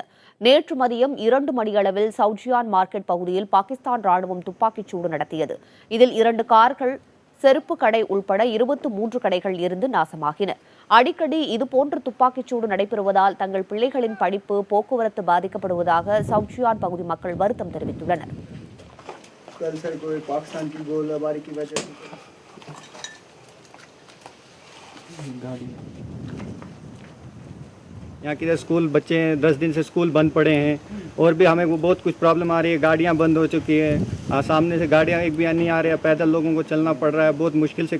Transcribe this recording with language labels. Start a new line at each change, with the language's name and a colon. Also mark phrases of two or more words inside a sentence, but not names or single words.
Tamil: நேற்று மதியம் 2 மணியளவில் சௌஜியான் மார்க்கெட் பகுதியில் பாகிஸ்தான் ராணுவம் துப்பாக்கிச் சூடு நடத்தியது. இதில் 2 கார்கள், செருப்பு கடை உள்பட 23 கடைகள் எரிந்து நாசமாகின. அடிக்கடி இதுபோன்ற துப்பாக்கிச் சூடு நடைபெறுவதால் தங்கள் பிள்ளைகளின் படிப்பு, போக்குவரத்து பாதிக்கப்படுவதாக சௌஜியான் பகுதி மக்கள் வருத்தம் தெரிவித்துள்ளனர்.
Hindi: यहाँ किधर स्कूल बच्चे हैं, 10 दिन से स्कूल बंद पड़े हैं और भी हमें बहुत कुछ प्रॉब्लम आ रही है। गाड़ियाँ बंद हो चुकी है, सामने से गाड़ियाँ एक भी नहीं आ रही है, पैदल लोगों को चलना पड़ रहा है बहुत मुश्किल से।